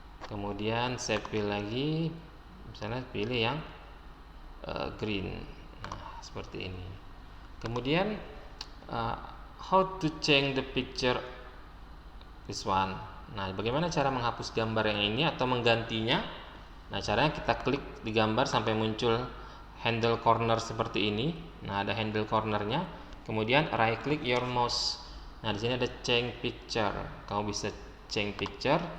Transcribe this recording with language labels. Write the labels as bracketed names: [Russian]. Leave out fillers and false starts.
[Indonesian] Kemudian shape fill lagi, misalnya pilih yang green. Nah, seperti ini. [English] Kemudian how to change the picture, this one. [Indonesian] Nah, bagaimana cara menghapus gambar yang ini atau menggantinya? Nah, caranya kita klik di gambar sampai muncul handle corner seperti ini. Nah, ada handle cornernya. Kemudian right click your mouse. Nah, di sini ada change picture. Kamu bisa change picture.